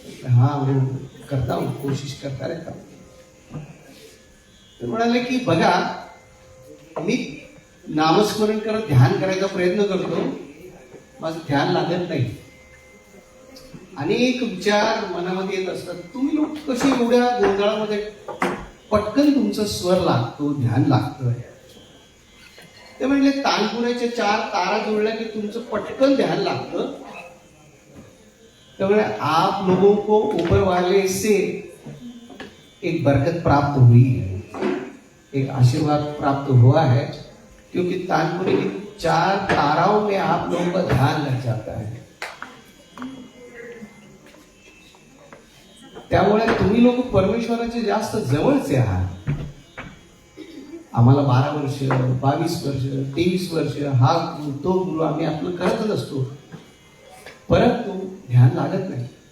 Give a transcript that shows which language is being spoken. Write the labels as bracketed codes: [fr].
[hi] हाँ वो करता हूँ, कोशिश करता रहता हूँ. [mr] ते म्हणाले की बघा, मी नामस्मरण करत ध्यान करायचा प्रयत्न करतो, माझं ध्यान लागत नाही. अनेक विचार मनामध्ये येत असतात. तुम्ही लोक कशी एवढ्या गोंधळामध्ये पटकन तुमचा स्वर लागतो, ध्यान लागतं. ते म्हणले तानपुऱ्याच्या 4 तारा जोडल्या की तुमचं पटकन ध्यान लागतं. त्यामुळे [hi] आप लोगों को ऊपर वाले से एक बरकत प्राप्त हुई है, एक आशीर्वाद प्राप्त हुआ है, क्योंकि तानपुरे की 4 ताराओं में आप लोगों का ध्यान लग जाता है. [mr] त्यामुळे तुम्ही लोक परमेश्वराचे जास्त जवळचे आहात. आम्हाला 12 वर्ष, 22 वर्ष, 23 वर्ष हा गुरु तो गुरु आम्ही आपलं करतच असतो, परंतु ध्यान लागत नाही.